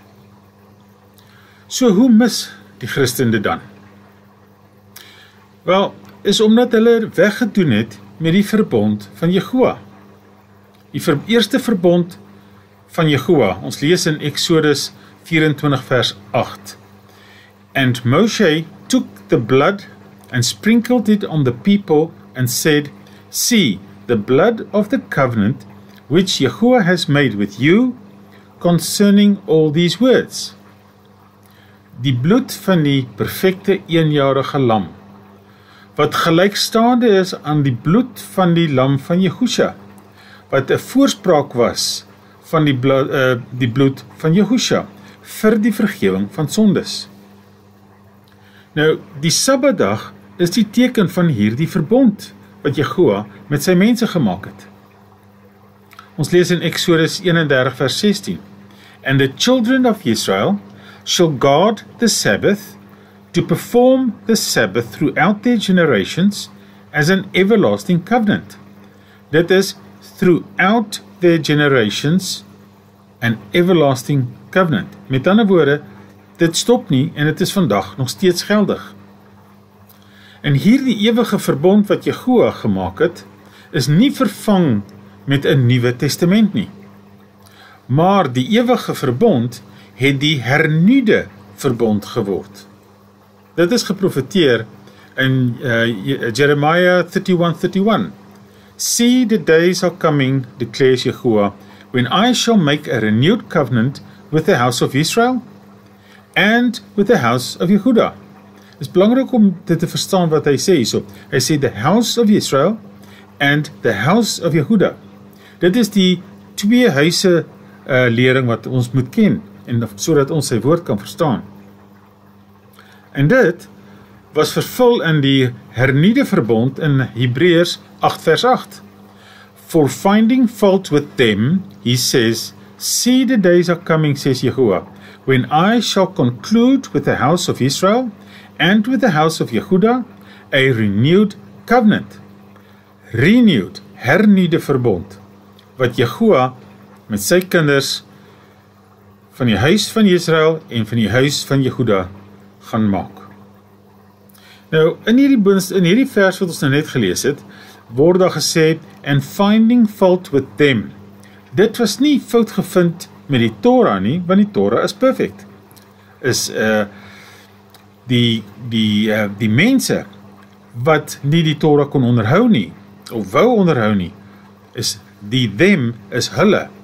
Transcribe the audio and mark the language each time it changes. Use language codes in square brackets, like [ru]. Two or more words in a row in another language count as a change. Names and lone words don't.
[af] So hoe mis die Christen dit dan? Wel, is omdat hulle weggedoen het met die verbond van Jehovah. Die eerste verbond van Jehovah, ons lees in Exodus 24 vers 8. [en] And Moshe took the blood and sprinkled it on the people and said, See, the blood of the covenant which Jehovah has made with you concerning all these words. [af] Die bloed van die perfekte eenjarige lam, wat gelykstaande is aan die bloed van die lam van Jehosja, wat 'n voorspraak was van die bloed van Jehosja, vir die vergewing van sondes. Nou, die Sabbatdag is die teken van hierdie verbond, wat Jehovah met sy mense gemaak het. Ons lees in Exodus 31 vers 16. [en] And the children of Israel shall guard the Sabbath, to perform the Sabbath throughout their generations as an everlasting covenant. [af] Dit is, [en] throughout their generations, an everlasting covenant. [af] Met ander woorde, dit stop nie en dit is vandag nog steeds geldig. En hierdie ewige verbond wat Jehovah gemaak het, is nie vervang met 'n Nuwe Testament nie. Maar die ewige verbond het die hernuide verbond geword. Dit is geprofeteer in Jeremiah 31:31. [en] See, the days are coming, declares Jehovah, when I shall make a renewed covenant with the house of Israel and with the house of Yehuda. [af] Het is belangrik om dit te verstaan wat hy sê hierso. Hy sê [en] the house of Israel and the house of Yehuda. [af] Dit is die twee huise lering wat ons moet ken, en sodat ons sy woord kan verstaan. En dit was vervul in die hernuide verbond in Hebreërs 8 vers 8. [en] For finding fault with them, he says, See, the days are coming, says Jehovah, when I shall conclude with the house of Israel and with the house of Yehuda a renewed covenant. Renewed, [af] hernuide verbond, wat Jehovah met sy kinders van die huis van Israel en van die huis van Jehuda gaan maak. Nou, in hierdie vers wat ons nou net gelees het, word daar gesê, [en] and finding fault with them. [af] Dit was nie fout gevind met die Torah nie, want die Torah is perfect. Is die mense wat nie die Torah kon onderhou nie, of wou onderhou nie, is die them, is hulle.